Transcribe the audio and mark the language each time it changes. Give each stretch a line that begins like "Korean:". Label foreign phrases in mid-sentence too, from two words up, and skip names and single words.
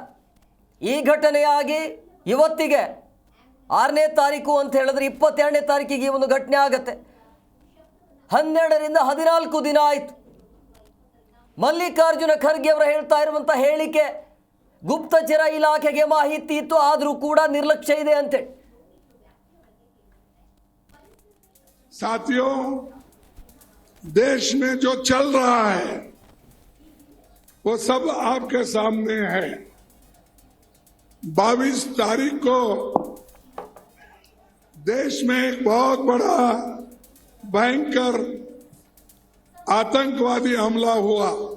Kannada: ಈ ಘಟನೆಯಾಗಿ ಇವತ್ತಿಗೆ 6ನೇ ತಾರೀಕು ಅಂತ ಹೇಳಿದ್ರೆ 22ನೇ ತಾರೀಕಿಗೆ ಈ ಒಂದು ಘಟನೆ ಆಗುತ್ತೆ. 12ರಿಂದ 14 ದಿನ ಆಯಿತು. ಮಲ್ಲಿಕಾರ್ಜುನ ಖರ್ಗೆ ಅವರು ಹೇಳ್ತಾ ಇರುವಂಥ ಹೇಳಿಕೆ ಗುಪ್ತಚರ ಇಲಾಖೆಗೆ ಮಾಹಿತಿ ಇತ್ತು, ಆದರೂ ಕೂಡ ನಿರ್ಲಕ್ಷ್ಯ ಇದೆ ಅಂತೇಳಿ.
Hindi: साथियों, देश में जो चल रहा है वो सब आपके सामने है। 22 तारीख को देश में एक बहुत बड़ा भयंकर आतंकवादी हमला हुआ।